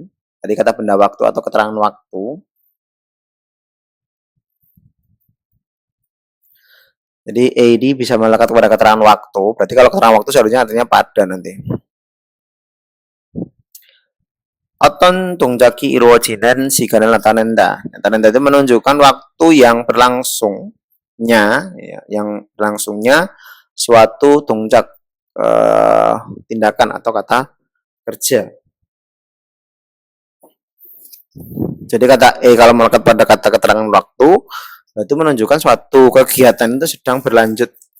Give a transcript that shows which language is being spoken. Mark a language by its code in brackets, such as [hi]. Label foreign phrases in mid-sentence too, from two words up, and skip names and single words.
[id] Jadi kata benda waktu atau keterangan waktu. Jadi AD bisa melekat kepada keterangan waktu. Berarti kalau keterangan waktu seharusnya artinya pada nanti. [ko] Oton 동작이 이루어지는 시간을 나타낸다. [id] 나타낸다 itu menunjukkan waktu yang berlangsungnya, ya, yang berlangsungnya suatu 동작, tindakan atau kata kerja. Jadi kata kalau melekat pada kata keterangan waktu, itu menunjukkan suatu kegiatan itu sedang berlanjut.